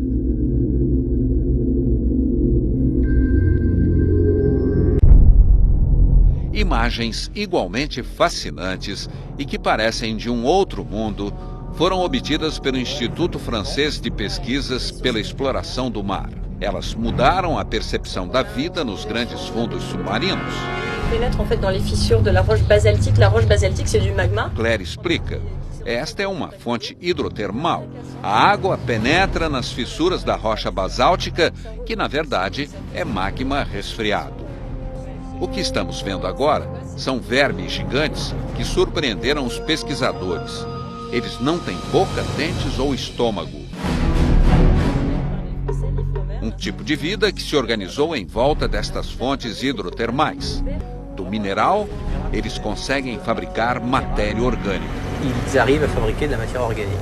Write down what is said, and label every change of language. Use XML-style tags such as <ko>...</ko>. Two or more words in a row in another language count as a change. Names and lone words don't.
<pt>Imagens igualmente fascinantes e que parecem de um outro mundo foram obtidas pelo Instituto Francês de Pesquisas pela Exploração do Mar. Elas mudaram a percepção da vida nos grandes fundos submarinos.</pt> <fr>Pénètre en fait dans les fissures de la roche basaltique. La roche basaltique, c'est du magma.</fr> <pt>Claire explica. Esta é uma fonte hidrotermal. A água penetra nas fissuras da rocha basáltica, que na verdade é magma resfriado. O que estamos vendo agora são vermes gigantes que surpreenderam os pesquisadores. Eles não têm boca, dentes ou estômago. Um tipo de vida que se organizou em volta destas fontes hidrotermais. Do mineral, eles conseguem fabricar matéria orgânica.</pt> <fr>Ils arrivent à fabriquer de la matière organique.</fr>